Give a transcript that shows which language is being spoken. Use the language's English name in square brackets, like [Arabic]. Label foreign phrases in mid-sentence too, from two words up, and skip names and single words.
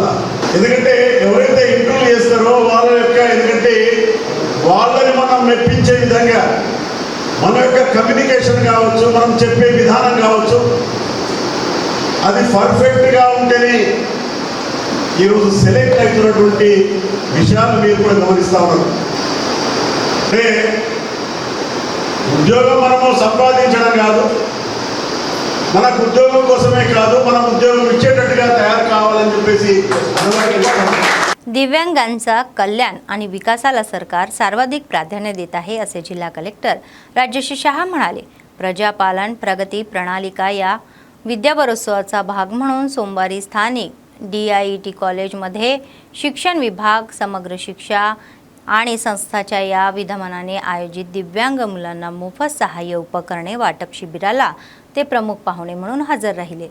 [Telugu] ఎందుకంటే ఎవరైతే ఇంటర్వ్యూ చేస్తారో వాళ్ళ యొక్క, ఎందుకంటే వాళ్ళని మనం మెప్పించే విధంగా మన యొక్క కమ్యూనికేషన్ కావచ్చు, మనం చెప్పే విధానం కావచ్చు, అది పర్ఫెక్ట్గా ఉంటేనే ఈరోజు సెలెక్ట్ అవుతున్నటువంటి విషయాలు మీరు కూడా గమనిస్తూ ఉన్నారు. అంటే ఉద్యోగం మనము సంపాదించడం కాదు, మనకు ఉద్యోగం కోసమే కాదు, మనం ఉద్యోగం ఇచ్చేటట్టుగా తయారు కావాలని చెప్పేసి [Marathi] दिव्यांगांचा कल्याण आणि विकासाला सरकार सर्वाधिक प्राधान्य देत आहे असे जिल्हा कलेक्टर राजेश शहा म्हणाले. प्रजापालन प्रगती प्रणालिका या विद्यावरोत्सवाचा भाग म्हणून सोमवारी स्थानिक DIET कॉलेजमध्ये शिक्षण विभाग, समग्र शिक्षा आणि संस्थाच्या या विद्यमानाने आयोजित दिव्यांग मुलांना मोफत सहाय्य उपकरणे वाटप शिबिराला ते प्रमुख पाहुणे म्हणून हजर राहिले.